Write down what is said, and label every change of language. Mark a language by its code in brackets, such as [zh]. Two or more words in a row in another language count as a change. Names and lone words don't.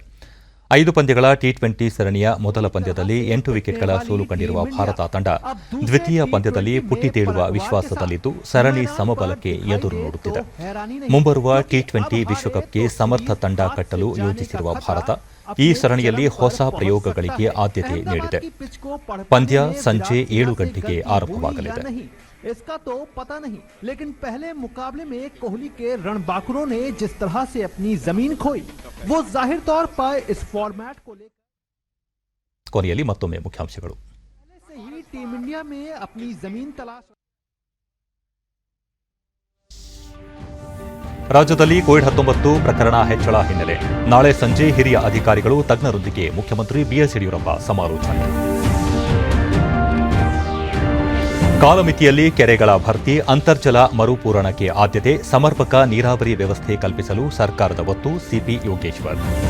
[kn] 5 ಪಂದ್ಯಗಳ T20 ಸರಣಿಯ ಮೊದಲ ಪಂದ್ಯದಲ್ಲಿ 8 ವಿಕೆಟ್ಗಳ ಸೋಲು ಕಂಡಿರುವ ಭಾರತ ತಂಡ ದ್ವಿತೀಯ ಪಂದ್ಯದಲ್ಲಿ ಪುಟಿದೇಳುವ ವಿಶ್ವಾಸದಲ್ಲಿದ್ದು ಸರಣಿ ಸಮಬಲಕ್ಕೆ ಎದುರು ನೋಡುತ್ತಿದೆ. ಮುಂಬರುವ T20 ವಿಶ್ವಕಪ್ಗೆ ಸಮರ್ಥ ತಂಡ ಕಟ್ಟಲು ಯೋಜಿಸಿರುವ ಭಾರತ ಈ ಸರಣಿಯಲ್ಲಿ ಹೊಸ ಪ್ರಯೋಗಗಳಿಗೆ ಆದ್ಯತೆ ನೀಡಿದೆ. ಪಂದ್ಯ ಸಂಜೆ 7 ಗಂಟೆಗೆ ಆರಂಭವಾಗಲಿದೆ. [hi] इसका तो पता नहीं, लेकिन पहले मुकाबले में कोहली के रणबांकुरों ने जिस तरह से अपनी जमीन खोई, वो जाहिर तौर पर इस फॉर्मेट को लेकर [kn] ಕೊನೆಯಲ್ಲಿ ಮತ್ತೊಮ್ಮೆ ಮುಖ್ಯಾಂಶಗಳು. [hi] पहले से ही टीम इंडिया में अपनी जमीन तलाश. [kn] ರಾಜ್ಯದಲ್ಲಿ ಕೋವಿಡ್-19 ಪ್ರಕರಣ ಹೆಚ್ಚಳ ಹಿನ್ನೆಲೆ ನಾಳೆ ಸಂಜೆ ಹಿರಿಯ ಅಧಿಕಾರಿಗಳು ತಜ್ಞರೊಂದಿಗೆ ಮುಖ್ಯಮಂತ್ರಿ BS ಯಡಿಯೂರಪ್ಪ ಸಮಾಲೋಚನೆ. ಕಾಲಮಿತಿಯಲ್ಲಿ ಕೆರೆಗಳ ಭರ್ತಿ, ಅಂತರ್ಜಲ ಮರುಪೂರಣಕ್ಕೆ ಆದ್ಯತೆ, ಸಮರ್ಪಕ ನೀರಾವರಿ ವ್ಯವಸ್ಥೆ ಕಲ್ಪಿಸಲು ಸರ್ಕಾರದ ಒತ್ತು, ಸಿಪಿ ಯೋಗೇಶ್ವರ್.